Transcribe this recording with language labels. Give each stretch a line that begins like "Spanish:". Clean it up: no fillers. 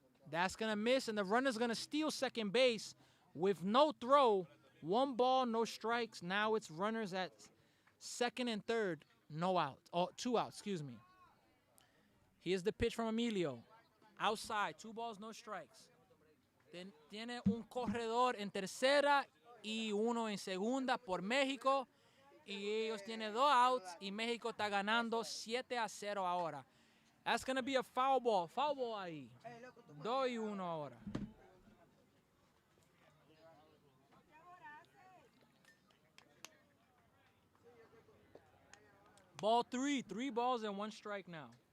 English: That's gonna miss, and the runner's gonna steal second base with no throw. 1 ball, no strikes. Now it's runners at second and third, no out. Oh, 2 outs, excuse me. Here's the pitch from Emilio. Outside, 2 balls, no strikes.
Spanish: Tiene un corredor en tercera y uno en segunda por México. Y ellos tienen 2 outs y México está ganando 7-0 ahora.
English: That's going to be a foul ball.
Spanish: Foul ball ahí. 2-1 ahora.
English: Ball 3. 3 balls and 1 strike now.